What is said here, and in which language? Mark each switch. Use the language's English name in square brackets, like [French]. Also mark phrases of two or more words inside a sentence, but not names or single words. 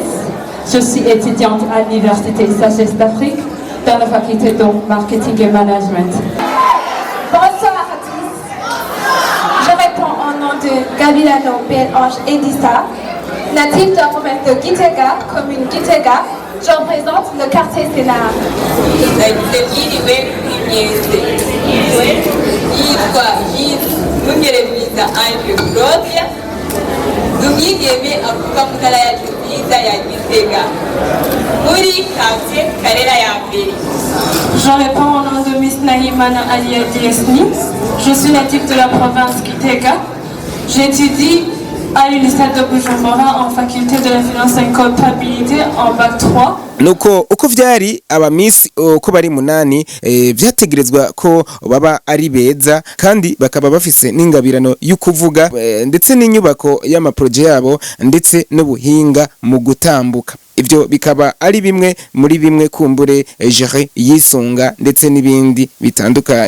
[French] Je suis étudiante à l'Université Sagesse d'Afrique dans la faculté de marketing et management. Bonsoir à tous. Je réponds au nom de Gabilano Bel-Ange Edissa, native de la province de Gitega, commune Gitega. Je représente le quartier Sénat. [Rundi] Umwigeme avuka mu ntara yacu nziza ya Gitega muri quartier Karera ya mbere. [French] Je réponds au nom de Miss Nahimana Alia Diesni. Je suis native de la province Gitega. J'étudie à l'Université de Bujumbura en faculté de la finance et comptabilité en bac 3. [Rundi] nuko uko vyari aba Miss uko bari munani vyategerezwa ko baba ari beza kandi bakaba bafise n'ingabirano y'ukuvuga ndetse n'inyubako y'amaproje yabo ndetse n'ubuhinga mu gutambuka. Ivyo bikaba ari bimwe muri bimwe kumbure Jere yisunga ndetse n'ibindi bitandukanye.